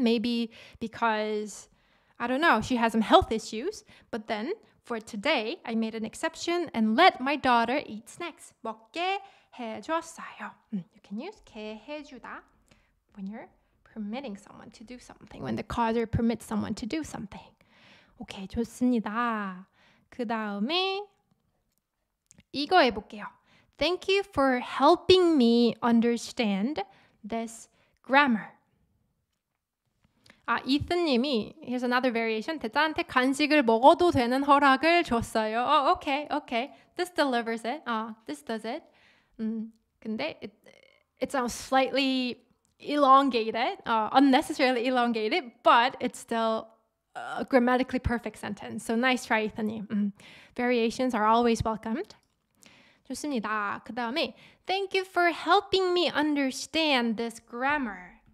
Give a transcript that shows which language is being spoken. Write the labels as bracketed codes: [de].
[en] Maybe because, I don't know, she has some health issues. But then for today, I made an exception and let my daughter eat snacks. [ko] 먹게 해줬어요. [en] You can use 게 해주다 when you're permitting someone to do something. When the causative permits someone to do something. [ko] 오케이, 좋습니다. 그 다음에 이거 해볼게요. [en] Thank you for helping me understand this grammar. 이튼님이 here's another variation. [ko] 대자한테 간식을 먹어도 되는 허락을 줬어요. [en] Okay. This delivers it. This does it. 근데 it sounds slightly elongated, unnecessarily elongated, but it's still a grammatically perfect sentence. So nice try, 이튼님. Variations are always welcomed. [ko] 좋습니다. 그 다음에 [en] Thank you for helping me understand this grammar.